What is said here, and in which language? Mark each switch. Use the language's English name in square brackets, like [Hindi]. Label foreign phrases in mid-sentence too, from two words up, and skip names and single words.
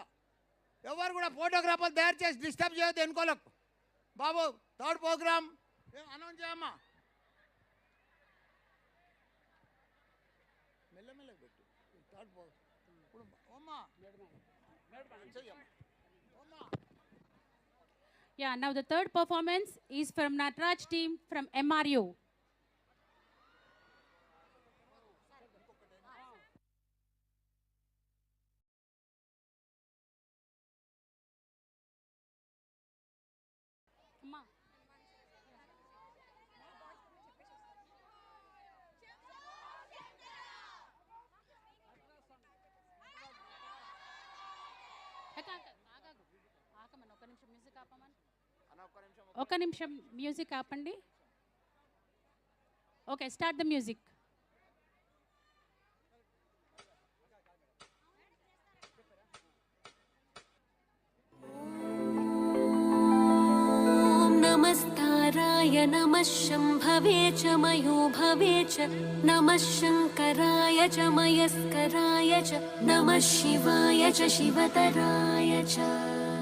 [Telugu] ఎవరు కూడా ఫోటోగ్రాఫర్ దయచేసి డిస్టర్బ్ చేయొద్దు వెనుకోళ్ళకు. బాబు [English] third program announce [Telugu] చేయమ్మా. మెల్లమెల్లగా పెట్టు [English] third program. [Telugu] ఇప్పుడు అమ్మా చెయ్యమ్మా. [English] Yeah, now the third performance is from Nataraj team from MRU. [Telugu] Amma. ఒక నిమిషం మ్యూజిక్ ఆపండి. [English] okay, start the music. [Sanskrit] नमस्ताराय नमः शम्भवे च मयोभवे च नमः शङ्कराय च मयस्कराय च नमः शिवाय च शिवतराय च